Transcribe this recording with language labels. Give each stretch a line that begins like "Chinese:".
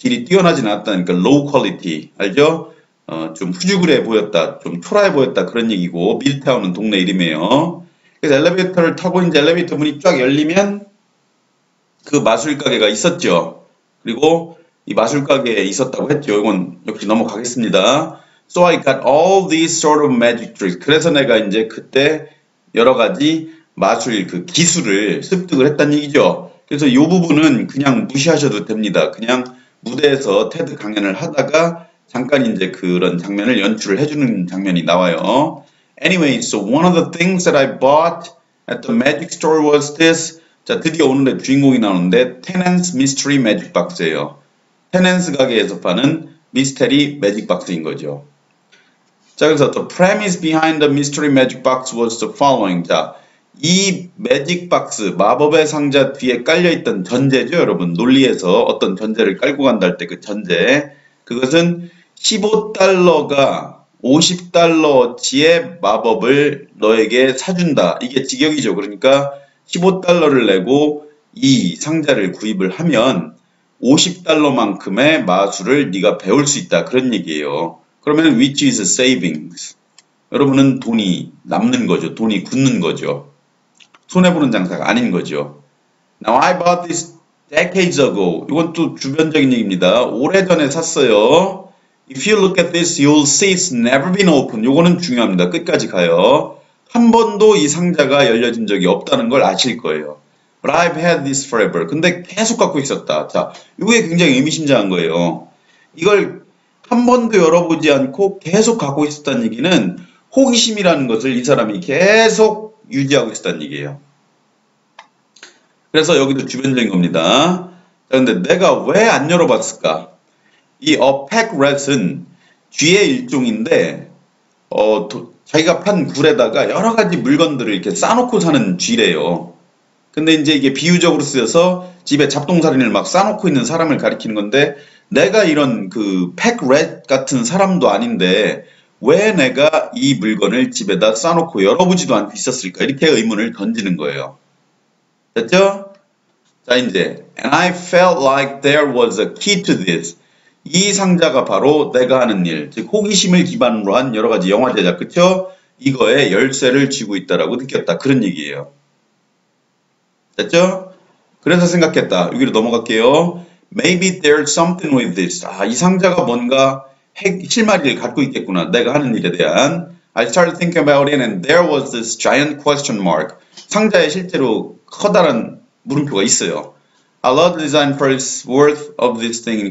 Korean: 질이 뛰어나진 않았다니까 low quality 알죠? 좀 후죽으래 보였다, 좀 초라해 보였다 그런 얘기고 밀타운은 동네 이름이에요. 그래서 엘리베이터를 타고 이제 엘리베이터 문이 쫙 열리면 그 마술 가게가 있었죠. 그리고 이 마술 가게에 있었다고 했죠. 이건 역시 넘어가겠습니다.
English: So I got all these sort of magic tricks.
Korean: 그래서 내가 이제 그때 여러 가지 마술 그 기술을 습득을 했다는 얘기죠. 그래서 이 부분은 그냥 무시하셔도 됩니다. 그냥 무대에서 테드 강연을 하다가 잠깐 이제 그런 장면을 연출을 해주는 장면이 나와요.
English: Anyway, so one of the things that I bought at the magic store was this
Korean: 자, 드디어 오늘의 주인공이 나오는데 Tennant's Mystery Magic Box예요. 테넨스 가게에서 파는 미스테리 매직 박스인 거죠.
English: 자, 그래서 the premise behind the mystery magic box was the following.
Korean: 자, 이 매직 박스, 마법의 상자 뒤에 깔려있던 전제죠, 여러분. 논리에서 어떤 전제를 깔고 간다 할 때 그 전제. 그것은 15달러가 50달러어치의 마법을 너에게 사준다. 이게 직역이죠. 그러니까 15달러를 내고 이 상자를 구입을 하면 50달러만큼의 마술을 네가 배울 수 있다. 그런 얘기예요.
English: 그러면 which is savings.
Korean: 여러분은 돈이 남는 거죠. 돈이 굳는 거죠. 손해보는 장사가 아닌 거죠.
English: Now I bought this decades ago.
Korean: 이건 또 주변적인 얘기입니다. 오래전에 샀어요.
English: If you look at this, you'll see it's never been opened.
Korean: 요거는 중요합니다. 끝까지 가요. 한 번도 이 상자가 열려진 적이 없다는 걸 아실 거예요.
English: But I've had this forever.
Korean: 근데 계속 갖고 있었다. 자, 이게 굉장히 의미심장한 거예요. 이걸 한 번도 열어보지 않고 계속 갖고 있었다는 얘기는 호기심이라는 것을 이 사람이 계속 유지하고 있었다는 얘기예요. 그래서 여기도 주변적인 겁니다. 자, 근데 내가 왜 안 열어봤을까? 이 A Pack Rat은 쥐의 일종인데, 자기가 판 굴에다가 여러 가지 물건들을 이렇게 싸놓고 사는 쥐래요. 근데 이제 이게 비유적으로 쓰여서 집에 잡동사니를 막 싸놓고 있는 사람을 가리키는 건데, 내가 이런 그 팩렛 같은 사람도 아닌데 왜 내가 이 물건을 집에다 싸놓고 열어보지도 않고 있었을까? 이렇게 의문을 던지는 거예요. 됐죠?
English: 자, 이제 And I felt like there was a key to this.
Korean: 이 상자가 바로 내가 하는 일, 즉 호기심을 기반으로 한 여러 가지 영화 제작, 그쵸? 이거에 열쇠를 쥐고 있다라고 느꼈다. 그런 얘기예요. 됐죠? 그래서 생각했다. 여기로 넘어갈게요.
English: Maybe there's something with this.
Korean: 아, 이 상자가 뭔가 실마리를 갖고 있겠구나. 내가 하는 일에 대한.
English: I started thinking about it and there was this giant question mark.
Korean: 상자에 실제로 커다란 물음표가 있어요.
English: I love the design for its worth of this thing.